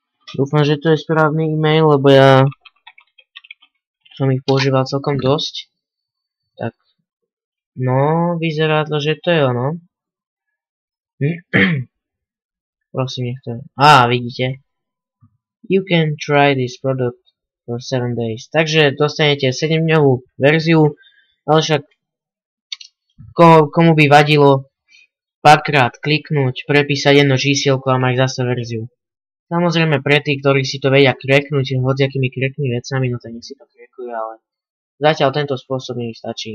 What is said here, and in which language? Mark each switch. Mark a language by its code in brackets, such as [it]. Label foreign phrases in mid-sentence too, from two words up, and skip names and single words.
[sk] Dúfam, že to je správny e-mail, lebo ja som ich používal celkom dosť. Tak, no, vyzerá to, že to je ono. Prosím, nech to... vidíte. [en] You can try this product for 7 days. [sk] Takže dostanete 7-dňovú verziu, ale však komu by vadilo párkrát kliknúť, prepísať jedno čísielko a mať zase verziu. Samozrejme pre tých, ktorí si to vedia kreknúť hociakými kreknými vecami, no to nech si to krekujú, ale zatiaľ tento spôsob mi stačí.